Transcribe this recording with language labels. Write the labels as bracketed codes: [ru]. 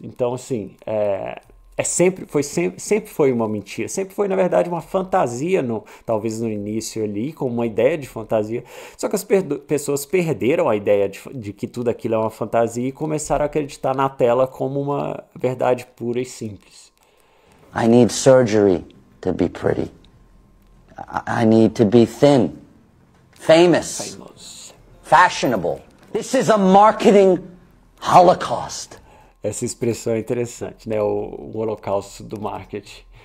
[pt] Então, assim, sempre foi uma mentira. Sempre foi, na verdade, uma fantasia, talvez no início ali, com uma ideia de fantasia. Só que as pessoas perderam a ideia de que tudo aquilo é uma fantasia e começaram a acreditar na tela como uma verdade pura e simples. [en] I need surgery to be pretty. I need to be thin, famous, fashionable. This is a marketing holocaust. [pt] Essa expressão é interessante, né? O holocausto do marketing.